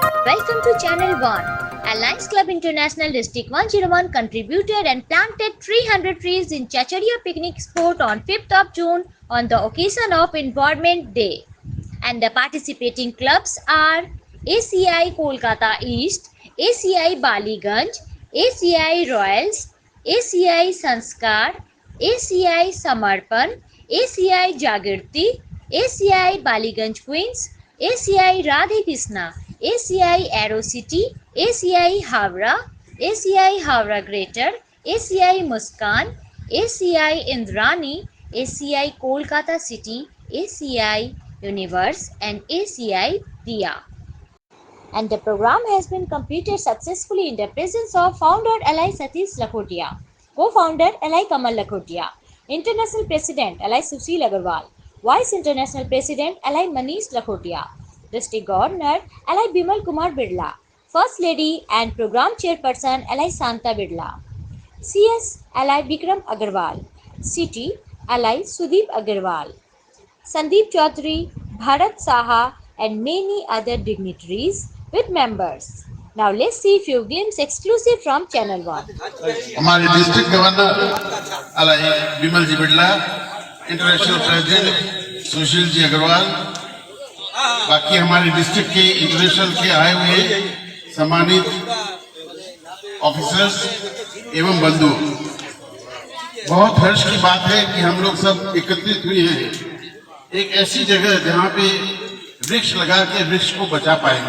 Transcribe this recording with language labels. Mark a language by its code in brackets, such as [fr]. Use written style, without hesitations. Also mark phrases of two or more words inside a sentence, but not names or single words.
[en] Welcome to Channel 1. Alliance Club International District 101 contributed and planted 300 trees in Chacharia Picnic Spot on 5th of June on the occasion of Environment Day. And the participating clubs are ACI Kolkata East, ACI Baliganj, ACI Royals, ACI Sanskar, ACI Samarpan, ACI Jagirti, ACI Baliganj Queens, ACI Radhe Krishna, ACI Aero City, ACI Havra, ACI Havra Greater, ACI Muskan, ACI Indrani, ACI Kolkata City, ACI Universe and ACI Diya. And the program has been completed successfully in the presence of founder Alai Satish Lakhotia, co-founder Alai Kamal Lakhotia, International President Alai Sushil Agarwal, Vice International President Alai Manish Lakhotia, District Governor Alai Bimal Kumar Birla, First Lady and Program Chairperson Alai Santa Birla, CS Alai Bikram Agarwal, City Alai Sudeep Agarwal, Sandeep Chaudhary, Bharat Saha and many other dignitaries with members. Now let's see few glimpses exclusive from Channel 1. [hi] हमारे [en] district governor [hi] अलाई बिमल जी बिड़ला, [en] international president [hi] सुशील जी अग्रवाल, बाकी हमारे डिस्ट्रिक्ट के इंटरनेशनल के आए हुए सम्मानित ऑफिसर्स एवं बंधु, बहुत हर्ष की बात है कि हम लोग सब एकत्रित हुए हैं एक ऐसी जगह जहाँ पे वृक्ष लगा के वृक्ष को बचा पाएंगे।